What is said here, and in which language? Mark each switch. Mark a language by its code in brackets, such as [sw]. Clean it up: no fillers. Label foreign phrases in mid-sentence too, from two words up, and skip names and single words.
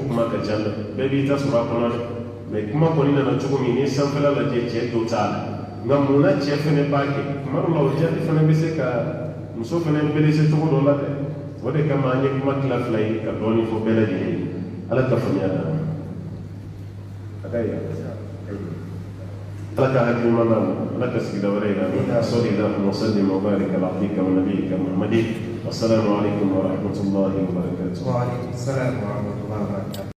[bm] kuma ka ca dɛ bɛɛ b'i ta sɔrɔ a kɔnɔ dɛ mais kuma kɔni nana cogo min ni sanfɛla lajɛ cɛ dɔ t'a la nka mun na cɛ fana b'a kɛ tuma dɔw la o jaabi fana bɛ se ka muso fana belese cogo dɔ la dɛ o de kama an ye kuma tila fila ye ka dɔɔnin fɔ bɛɛ lajɛlen ye ala ka faamuya da a ka yi ala ka hakilima d'a ma ala ka sigida wɛrɛ yira an na [ar] صل اللهم وسلم وبارك على عبدك ونبيك محمد والسلام عليكم ورحمة الله وبركاته. وعليكم السلام ورحمة الله وبركاته.